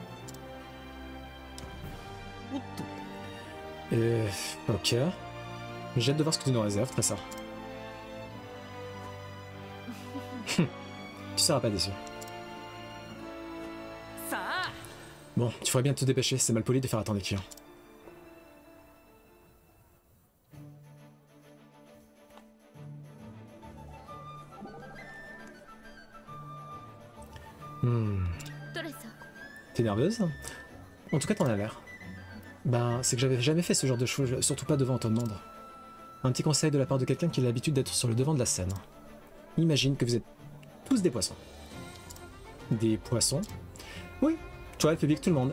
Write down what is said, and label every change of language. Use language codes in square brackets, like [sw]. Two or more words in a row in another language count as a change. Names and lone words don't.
[ja] おっと [fr] Ok. J'ai hâte de voir ce que tu nous réserves, très ça. Tu seras pas déçu. [ja] さあ [fr] Bon, tu ferais bien de te dépêcher, c'est mal poli de faire attendre les clients. Hmm. [ja] トレサ [fr] T'es nerveuse? En tout cas, t'en as l'air. Ben, c'est que j'avais jamais fait ce genre de choses, surtout pas devant autant de monde. Un petit conseil de la part de quelqu'un qui a l'habitude d'être sur le devant de la scène. Imagine que vous êtes tous des poissons. Des poissons? Oui, toi, le public, tout le monde.